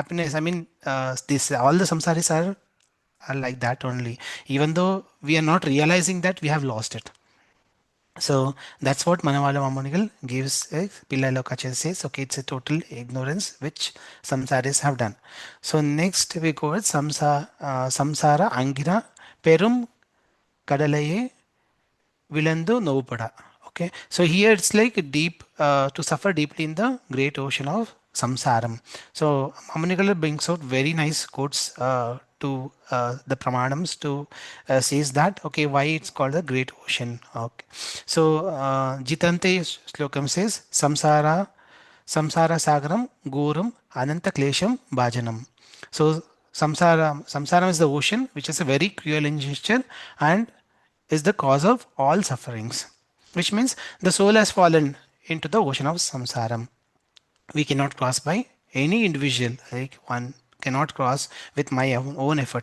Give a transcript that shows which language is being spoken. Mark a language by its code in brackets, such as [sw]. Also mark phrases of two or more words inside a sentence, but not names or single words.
[en] I mean, this all the samsaris are like that only. Even though we are not realizing that we have lost it. So that's what Manavala Mamunigal gives. Pillai Lokacharya says, okay, it's a total ignorance which samsaris have done. So next we go with [ta] samsara angira perum kadalaye vilandu novupada. [en] Okay, so here it's like deep to suffer deeply in the great ocean of samsaram. So Mamunigal brings out very nice quotes to the pramanams to says that okay why it's called the great ocean. Okay, so Jitante Slokam says [sa] samsara samsara sagaram goram ananta klesham bhajanam. [en] So samsara is the ocean, which is a very cruel injustice and is the cause of all sufferings, which means the soul has fallen into the ocean of samsara. We cannot cross by any individual, like one cannot cross with my own effort.